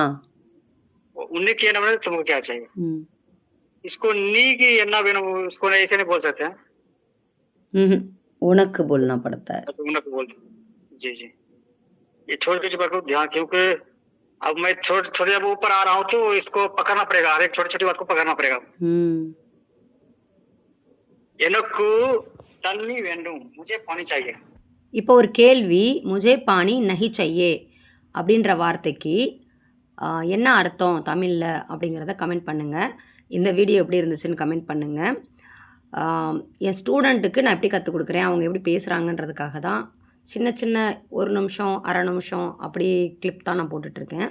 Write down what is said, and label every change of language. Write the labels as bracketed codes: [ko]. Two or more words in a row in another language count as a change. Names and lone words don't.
[hi] उनके [ta] என்ன வேண்டும் [hi] तुमको क्या चाहिए? इसको नी की [ta] என்ன வேண்டும் [hi] उसको ऐसे नहीं बोल सकते हैं। उनक बोलना पड़ता है। उनक बोल। जी जी, ये छोटी छोटी बात को ध्यान, क्योंकि अब मैं थोड़ी अब ऊपर आ रहा हूँ तो इसको पकड़ना पड़ेगा, हर एक छोटी छोटी बात को पकड़ना पड़ेगा। [ta] எனக்கு தண்ணி வேண்டும், [hi] मुझे पानी चाहिए। [ta] இப்போ ஒரு கேள்வி, [hi] मुझे पानी नहीं चाहिए [ta] அப்படின்ற வார்த்தைக்கு என்ன அர்த்தம் தமிழில் அப்படிங்கிறத கமெண்ட் பண்ணுங்கள். இந்த வீடியோ எப்படி இருந்துச்சுன்னு கமெண்ட் பண்ணுங்கள். என் ஸ்டூடெண்ட்டுக்கு நான் எப்படி கற்றுக் கொடுக்குறேன், அவங்க எப்படி பேசுகிறாங்கன்றதுக்காக தான் சின்ன சின்ன 1 நிமிஷம், அரை நிமிஷம் அப்படி கிளிப் தான் நான் போட்டுட்ருக்கேன்.